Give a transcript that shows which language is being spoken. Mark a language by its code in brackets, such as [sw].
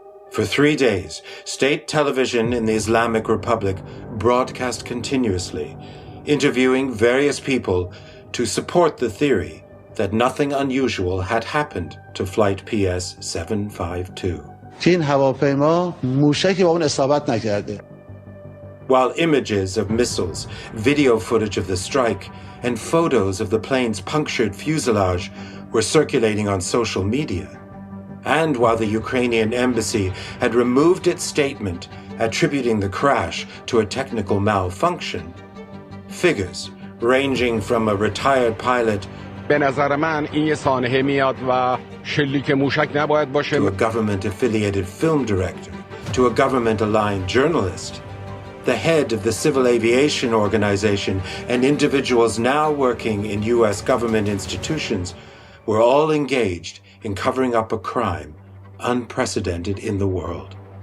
[en] For 3 days, state television in the Islamic Republic broadcast continuously, interviewing various people to support the theory that nothing unusual had happened to Flight PS 752. [fa] این هواپیما موشکی با اون اصابت نکرده. [en] While images of missiles, video footage of the strike, and photos of the plane's punctured fuselage were circulating on social media, and while the Ukrainian embassy had removed its statement attributing the crash to a technical malfunction, figures ranging from a retired pilot [fa] به نظر من این یه سانحه میاد و شلیک موشک نباید باشه. [en] to a government-affiliated film director, to a government-aligned journalist, the head of the Civil Aviation Organization, and individuals now working in U.S. government institutions were all engaged in covering up a crime unprecedented in the world.